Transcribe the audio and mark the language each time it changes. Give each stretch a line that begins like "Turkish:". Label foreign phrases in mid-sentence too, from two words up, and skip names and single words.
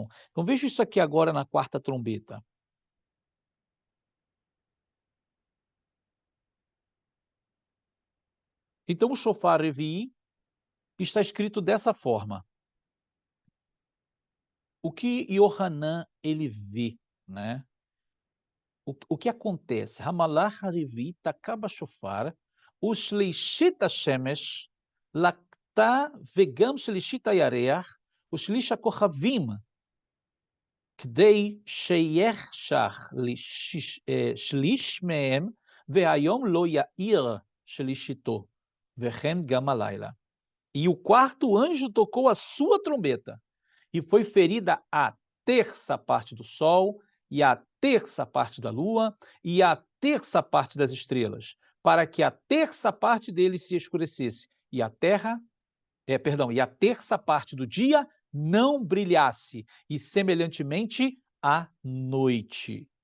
Portuguese: Então veja isso aqui agora na quarta trombeta. Então o
Hebrew: שופר רביעי
Portuguese: está escrito dessa forma. O que Yohanan ele vê, né? O que acontece?
Hebrew: המלאך הרביעי תקע בשופר, ושלישית השמש, לוקתה וגם שלישית הירח, ושליש הכוכבים, כדי שיחשך שליש מהם, והיום לא יאיר שלישיתו, וכן גם הלילה.
Portuguese: E o quarto anjo tocou a sua trombeta, e foi ferida a terça parte do sol, e a terça parte da lua, e a terça parte das estrelas, para que a terça parte deles se escurecesse, e a e a terça parte do dia não brilhasse, e semelhantemente à noite.